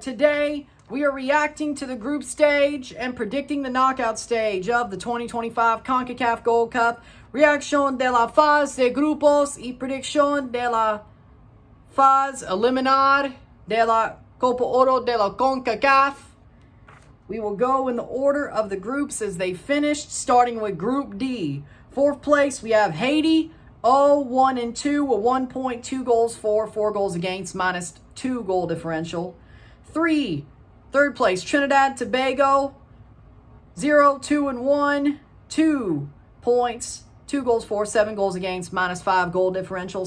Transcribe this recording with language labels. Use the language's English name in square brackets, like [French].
[English] Today, we are reacting to the group stage and predicting the knockout stage of the 2025 CONCACAF Gold Cup. [Spanish] Reacción de la fase de grupos y predicción de la fase eliminar de la Copa Oro de la CONCACAF. [English] We will go in the order of the groups as they finished, starting with Group D. Fourth place, we have Haiti. 0-1-2 with 1.2 goals for, 4 goals against, minus 2 goal differential. Third place, Trinidad Tobago. 0-2-1, 2 points, 2 goals for, 7 goals against, minus 5 goal differential.